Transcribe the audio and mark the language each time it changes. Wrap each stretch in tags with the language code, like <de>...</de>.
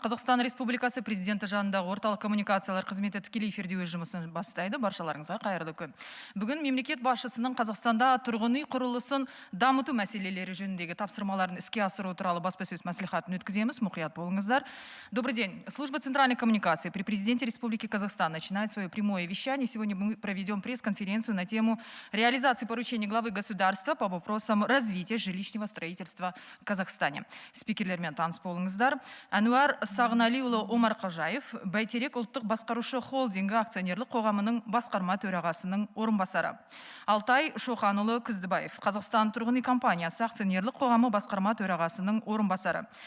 <kk>Қазақстан Республикасы президенті жанындағы орталық коммуникациялар қызметі тікелей эфирде өз жұмысын бастайды. Баршаларыңызға қайырлы күн. Бүгін мемлекет басшысының Қазақстанда тұрғын үй құрылысын дамыту мәселелері жөніндегі тапсырмаларын іске асыру туралы баспасөз мәслихатын өткіземіз. Мұқият болыңыздар.</kk> <ru>Добрый день. Служба центральной коммуникации при президенте Республики Казахстан начинает свое прямое вещание. Сегодня мы проведем пресс-конференцию на тему реализации поручений главы государства по вопросам развития жилищного строительства в Казахстане.</ru> <kk>Спикерлермен таныс болыңыздар. Әнуар Сағыналиұлы Омар Қожаев, Бәйтерек ұлттық басқарушы холдингі акционерлік қоғамының басқарма төрағасының орынбасары. Алтай Шоқанұлы Күздібаев, Қазақстан тұрғын үй компаниясы акционерлік қоғамы басқарма төрағасының орынбасары.</kk>